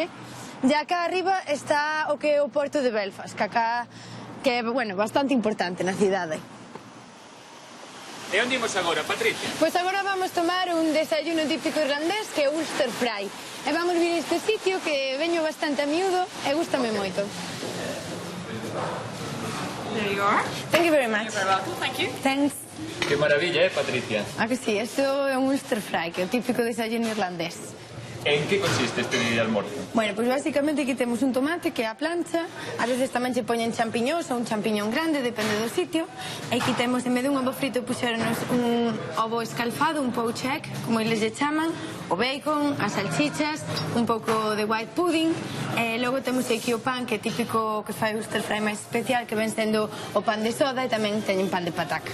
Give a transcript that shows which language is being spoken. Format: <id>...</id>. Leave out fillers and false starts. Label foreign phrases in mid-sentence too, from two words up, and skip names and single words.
<gl>E acá arriba está o que é o porto de Belfast, que é, bueno, bastante importante na cidade. E onde imos agora, Patricia? Pois agora vamos tomar un desayuno típico irlandés que é o Ulster Fry. E vamos vir a este sitio que veño bastante a miúdo e gústame moito.</gl> <en>There you are. Thank you very much. You're very welcome, thank you. Thanks.</en> <gl>Que maravilla, Patricia? Ah, que sí, isto é un Ulster Fry, que é o típico desayuno irlandés. En que consiste este almorzo? Bueno, pois basicamente aquí temos un tomate que é a plancha, a veces tamén se poñen champiñóns ou un champiñón grande, depende do sitio. E aquí temos, en vez de un ovo frito, puxéronos un ovo escalfado, un</gl> <en>poached egg,</en> <gl>como eles lle chaman, o bacon, as salchichas, un pouco de</gl> <en>white pudding,</en> <gl>e logo temos aquí o pan, que é típico que fai o Ulster Fry máis especial, que ven sendo o pan de soda, e tamén teñen pan de pataca.</gl>